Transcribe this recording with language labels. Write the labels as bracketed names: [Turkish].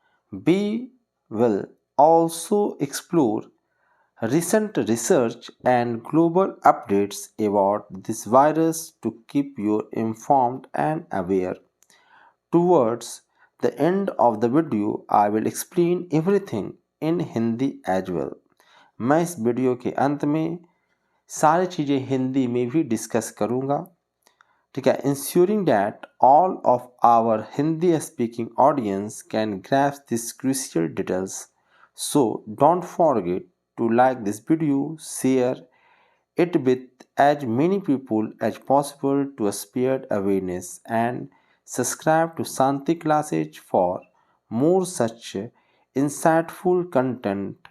[English] We will also explore recent research and global updates about this virus to keep you informed and aware. Towards the end of the video, I will explain everything in Hindi as well. [Hindi] मैं इस video के अंत में सारी चीज़ें हिंदी में भी discuss करूँगा. ठीक है, [English] ensuring that all of our Hindi speaking audience can grasp these crucial details. So don't forget to like this video, share it with as many people as possible to spread awareness, and subscribe to Santi Classes for more such insightful content.